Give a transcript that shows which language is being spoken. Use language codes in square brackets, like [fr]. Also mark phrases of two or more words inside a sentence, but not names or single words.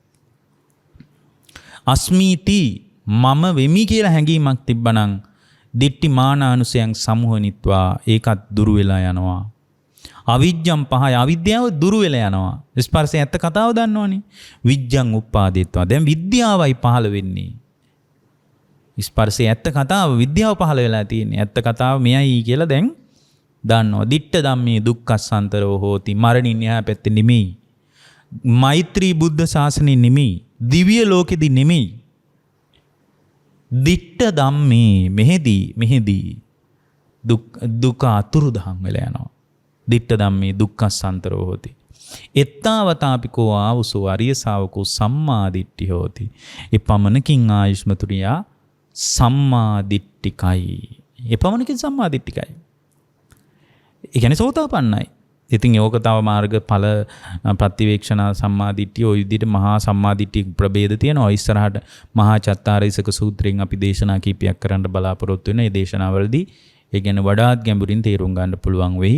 [si] අස්මීති මම වෙමි කියලා හැඟීමක් තිබ්බනම් [pi] දිට්ඨි මානානුසයන් සමුහනිත්වා [si] ඒකත් දුරු වෙලා යනවා. [pi] අවිජ්ජම් පහය [si] අවිද්‍යාව දුරු වෙලා යනවා. ස්පර්ශය ඇත්ත කතාව දන්නවනේ. [pi] විජ්ජං උප්පාදේත්වා. [si] දැන් විද්‍යාවයි පහළ වෙන්නේ. ස්පර්ශයේ ඇත්ත කතාව විද්‍යාව පහළ වෙලා තියෙන්නේ. ඇත්ත කතාව මෙයයි කියලා දැන් දන්නවා. [pi] දිට්ඨ ධම්මේ දුක්ඛසන්තරෝ හෝති. [si] මරණින් එහා පැත්තේ නෙමෙයි. මෛත්‍රී බුද්ධ ශාසනයේ නෙමෙයි. දිව්‍ය ලෝකෙදි නෙමෙයි. [pi] දිට්ඨ ධම්මේ [si] මෙහෙදී දුක අතුරුදහන් වෙලා යනවා. [pi] දිට්ඨ ධම්මේ දුක්ඛසන්තරෝ හෝති. එත්තාවතාපිකෝ ආවුසෝ අරිය ශාවකෝ සම්මා දිට්ඨි හෝති. [si] එපමණකින් ආයුෂ්මතුරියා සම්මා දිට්ඨිකයි. එපමණකින් සම්මා දිට්ඨිකයි. ඒ කියන්නේ සෝතාපන්නයි. ඉතින් යෝග තව මාර්ග ඵල ප්‍රතිවේක්ෂණ සම්මා දිට්ඨිය ඔය විදිහට මහා සම්මා දිට්ඨිය ප්‍රභේද තියෙනවා. ඉස්සරහට මහා චත්තාරීසක සූත්‍රයෙන් අපි දේශනා කීපයක් කරන්න බලාපොරොත්තු වෙන. මේ දේශනාවලදී ඒ කියන්නේ වඩාත් ගැඹුරින් තේරුම් ගන්න පුළුවන් වෙයි.